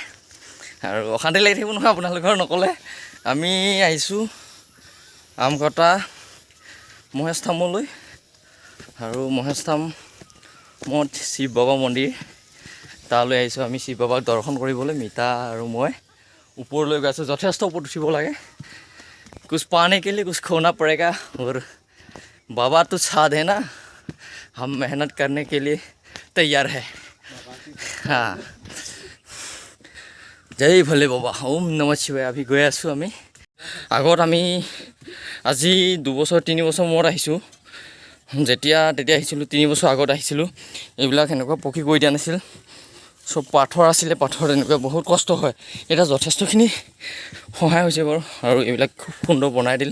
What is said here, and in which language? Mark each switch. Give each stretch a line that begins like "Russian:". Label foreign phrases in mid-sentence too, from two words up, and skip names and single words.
Assamese: আৰু অশান্তি লাগি থাকিব নহয় আপোনালোকৰ নক'লে। আমি আহিছোঁ আমকটা মহেশ ধামলৈ, আৰু মহেশ ধামত শিৱ বাবা মন্দিৰ তালৈ আহিছোঁ আমি শিৱ বাবাক দৰ্শন কৰিবলৈ। মিতা আৰু মই ওপৰলৈ গৈ আছোঁ। যথেষ্ট ওপৰত উঠিব লাগে।
Hindi: कुछ पाने के लिए कुछ खोना पड़ेगा, और बाबा तो साथ है ना, हम मेहनत करने के लिए तैयार है। हाँ, जय भोले बाबा, ओम नमः शिवाय।
Assamese: अभी গৈ আছোঁ আমি। আগত আমি আজি 2 বছৰ 3 বছৰ মূৰত আহিছোঁ। তেতিয়া আহিছিলোঁ 3 বছৰ আগত আহিছিলোঁ। এইবিলাক এনেকুৱা পকী কৰি দিয়া নাছিল, চব পাথৰ আছিলে। পাথৰ এনেকুৱা বহুত কষ্ট হয়। এতিয়া যথেষ্টখিনি সহায় হৈছে বাৰু, আৰু এইবিলাক খুব সুন্দৰ বনাই দিল।